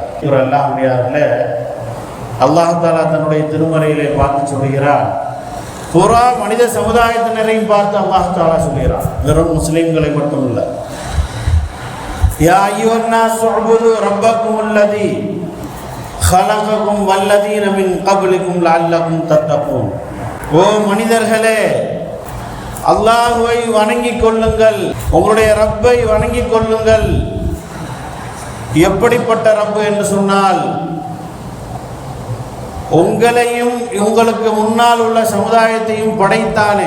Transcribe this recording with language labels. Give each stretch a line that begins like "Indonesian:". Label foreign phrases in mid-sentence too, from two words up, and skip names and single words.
Tamil: இவர் எல்லாம் முடியாதுல அல்லாஹ் தஆலா தன்னுடைய திருமறையிலே பார்த்து சொல்கிறார். புறா மனித சமுதாயத்தினரையும் பார்த்து அல்லாஹ் தஆலா சொல்கிறார், வெறும் முஸ்லிம்களை மட்டும் இல்லை.
Arabic: يا أيها الناس اعبدوا ربكم الذي خلقكم والذين من قبلكم لعلكم تتقون.
Tamil: ஓ மனிதர்களே, அல்லாஹ்வை வணங்கிக் கொள்ளுங்கள், உங்களுடைய ரப்பை வணங்கிக் கொள்ளுங்கள். எப்படிப்பட்ட ரப்பு என்று சொன்னால், உங்களையும் உங்களுக்கு முன்னால் உள்ள சமுதாயத்தையும் படைத்தானே.